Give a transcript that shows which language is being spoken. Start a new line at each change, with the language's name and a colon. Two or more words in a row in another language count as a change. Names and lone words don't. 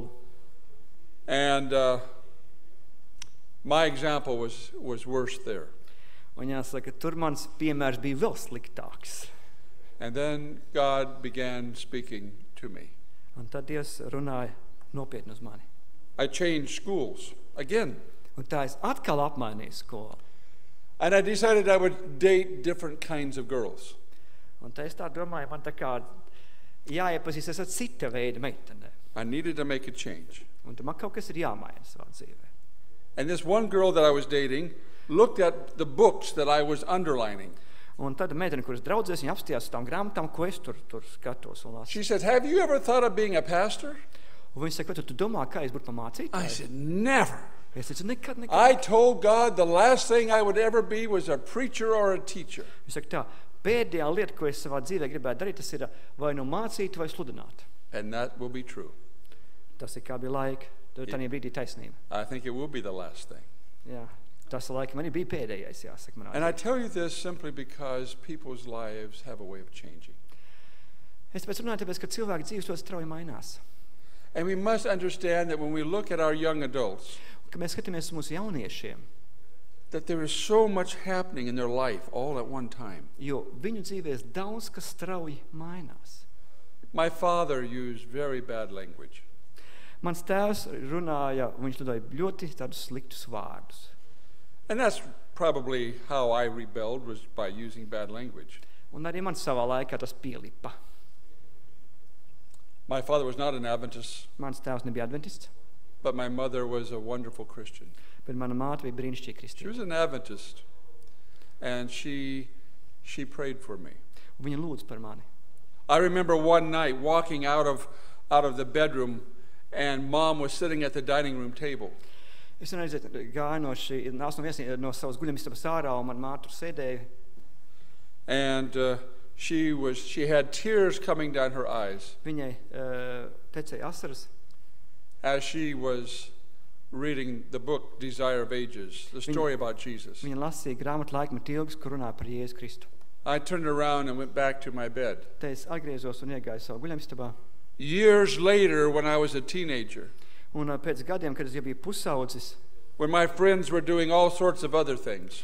English: And my example was worse there.
Latvian: Un jāsaka, tur mans piemērs bija vēl sliktāks.
English: And then God began speaking to me.
Latvian: Un tad Dievs runāja nopietni uz mani.
English: I changed schools again.
Latvian: Un tā es atkal apmainīju skolu.
English: And I decided I would date different kinds of girls.
Latvian: Un tā es tā domāju, man tā kā jāiepazīstas ar cita veida meitenēm.
English: I needed to make a change.
Latvian: Un tad man kaut kas ir jāmaina savā dzīvē.
English: And this one girl that I was dating looked at the books that I was underlining.
Latvian: Un tad meitene, kuras draudzēs, viņa apstījās uz tām grāmatām, ko es tur skatos un lasu.
English: She said, "Have you ever thought of being a pastor?"
Latvian: Un viņa saka, vai tu domā, kā es būtu pa
English: I
Latvian: mācītāju?
English: said, "Never.
Latvian: Es teicu, nekad.
English: I told God the last thing I would ever be was a preacher or a teacher."
Latvian: Viņa saka tā, pēdējā lieta, ko es savā dzīvē gribētu darīt, tas ir vai nu mācīt, vai sludināt.
English: And that will be true.
Latvian: Tas ir kā bija laika, tad tā brīdī taisnība.
English: I think it will be the last thing.
Latvian: Jā, tas laika man bija pēdējais, jāsaka manā.
English: And I tell you this simply because people's lives have a way of changing.
Latvian: Es tāpēc runāju, tāpēc, ka cilvēki dzīves ļoti strauji mainās.
English: And we must understand that when we look at our young adults,
Latvian: Kad mēs skatāmies uz mūsu jauniešiem,
English: that there is so much happening in their life all at one time.
Latvian: jo viņu dzīvēs daudz, kas strauji mainās.
English: My father used very bad language.
Latvian: Mans tēvs runāja, viņš lietoja ļoti tādus sliktus vārdus.
English: And that's probably how I rebelled, was by using bad language.
Latvian: Un arī man savā laikā tas pielipa.
English: My father was not an Adventist,
Latvian: Mans tēvs nebija adventists,
English: but my mother was a wonderful Christian.
Latvian: bet mana māte bija brīnišķīga
English: She
Latvian: kristīga.
English: was an Adventist, and she prayed for me.
Latvian: Viņa lūdz par mani.
English: I remember one night walking out of the bedroom, and Mom was sitting at the dining room table.
Latvian: Es gāju no savas guļamistabas ārā, un man māte tur sēdēja.
English: And she had tears coming down her eyes
Latvian: Viņai tecēja asaras,
English: as she was reading the book Desire of Ages, the story about Jesus.
Latvian: viņa lasīja grāmatu Laikmetu ilgas, kur runā par Jēzu Kristu.
English: I turned around and went back to my bed.
Latvian: Te es atgriezos un iegāju savā guļamistabā.
English: Years later, when I was a teenager,
Latvian: Un pēc gadiem, kad es jau biju pusaudzis,
English: when my friends were doing all sorts of other things,